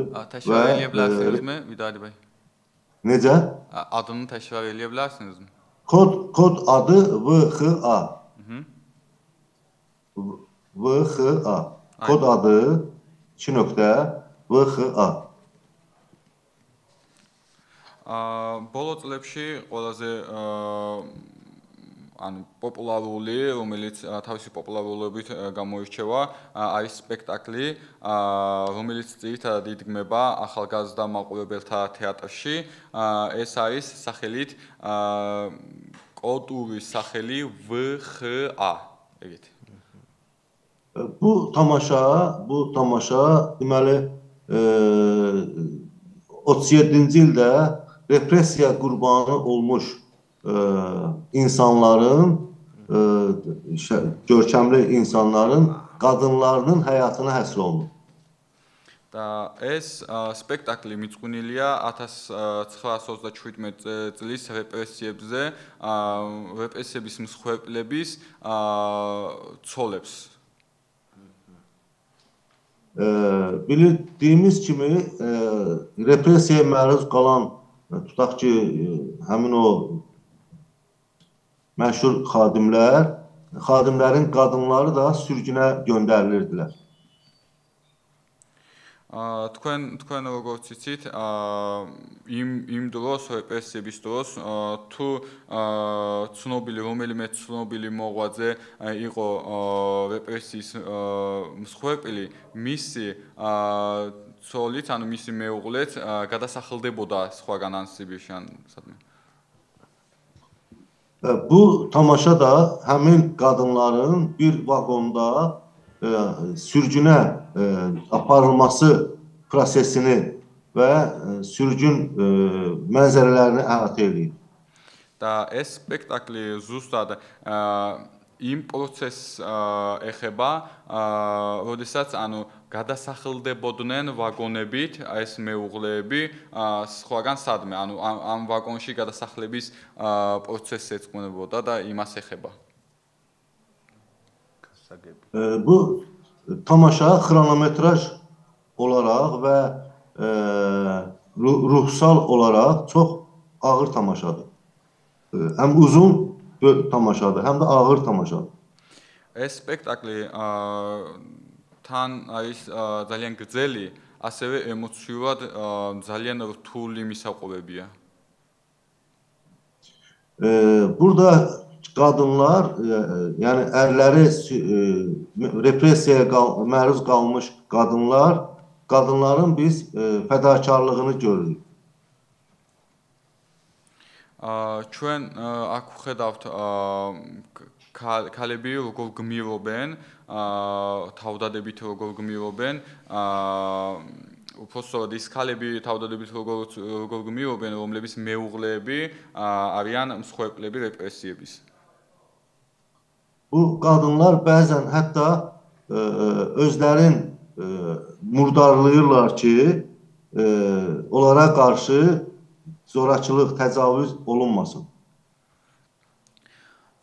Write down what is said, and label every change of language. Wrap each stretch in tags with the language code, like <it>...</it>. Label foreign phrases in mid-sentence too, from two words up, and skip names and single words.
<az>Təkrar eləyə bilərsinizmi Vidadi Bey? Necə? Adını təkrar eləyə bilərsinizmi? Kod adı VXA. VXA. Kod adı 2.VXA.</az> <ka>Ბოლო წლებში ყველაზე პოპულარული, რომელიც თავისი პოპულარობით გამოირჩევა, არის სპექტაკლი, რომელიც ძირითადად იდგმება ახალგაზრდა მაყურებელთა თეატრში. ეს არის სახელით კოდური სახელი VXA. ეგეთი.</ka> <az>Bu tamaşa deməli 37-ci ildə repressiya qurbanı olmuş insanların, görkəmli insanların, qadınlarının həyatına həsr olunub.</az> <ka>ეს სპექტაკლი მიწყვნილია 1937 წლის რეპრესიებზე, რეპრესიების მსხვერპლების ცოლებს.</ka> <az>Bildiyimiz kimi repressiyaya məruz qalan, tutaq ki, həmin o məşhur xadimlərin qadınları da sürgünə göndərilirdilər.</az> <ka>თქვენ როგორც იცით, იმ დროს რეპრესიების დროს თუ ცნობილი რომელიმე ცნობილი მოღვაწე იყო რეპრესიის მსხვერპლი, მისი ცოლით, ანუ მისი მეუღლეც გადასახელდებოდა სხვაგან ან სიბირში ან სადმე.</ka> <az>Bu tamaşa da həmin qadınların bir vaqonda sürgünə aparılması prosesini və sürgün mənzərələrini əhatə edir.</az> <ka>და ეს სპექტაკლი ზუსტად იმ პროცესს ეხება, როდესაც ანუ გადასახელდებოდნენ ვაგონებით ეს მეუღლეები სხვაგან სადმე, ანუ ამ ვაგონში გადასახლების პროცესს ეძღვნებოდა და იმას ეხება.</ka> <az>Bu tamaşa xronometraj olaraq və ruhsal olaraq çox ağır tamaşadır. Həm uzun tamaşadır, həm də ağır tamaşadır.</az> <ka>ეს სპექტაკლი თან არის ძალიან გრძელი, ასევე ემოციურად ძალიან რთული მისაყობებია.</ka> <az>Burada qadınlar, yəni ərləri repressiyaya məruz qalmış qadınların biz fədakarlığını görürük.</az> <ka>ჩვენ აქ ვხედავთ ქალები როგორ გმირობენ, თავდადებით როგორ გმირობენ, უბრალოდ ის ქალები თავდადებით როგორ გმირობენ, რომლების მეუღლეები არიან მსხვერპლები რეპრესიების.</ka> <az>Bu qadınlar bəzən hətta özlərin murdarlayırlar ki, onlara qarşı zorakılıq, təcavüz olunmasın.</az>